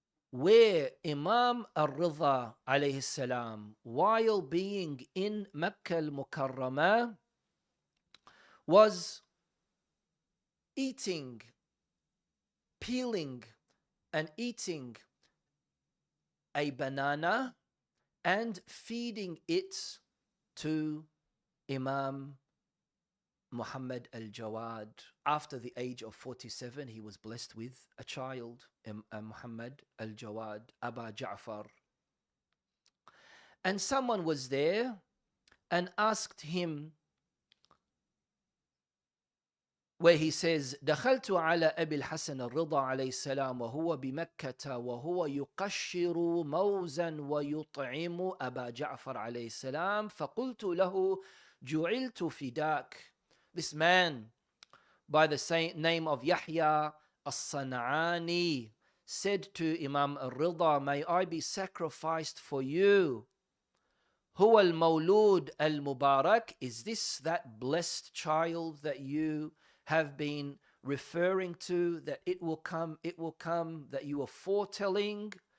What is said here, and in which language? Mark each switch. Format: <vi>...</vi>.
<en>where Imam al-Ridha alayhi salam, while being in Makkah al-Mukarramah, was eating, peeling and eating a banana and feeding it to Imam Muhammad al-Jawad. After the age of 47, he was blessed with a child, Muhammad al-Jawad, Aba Ja'far. And someone was there and asked him, where he says,</en> <ar>دخلت على أبي الحسن الرضا عليه السلام وهو بمكة وهو يقشر موزا ويطعم أبا جعفر عليه السلام فقلت له جعلت فداك.</ar> <en>This man by the same name of Yahya al-San'ani said to Imam al-Ridha, may I be sacrificed for you.</en> <ar>هو المولود المبارك,</ar> <en>is this that blessed child that you have been referring to, that it will come, that you are foretelling?</en>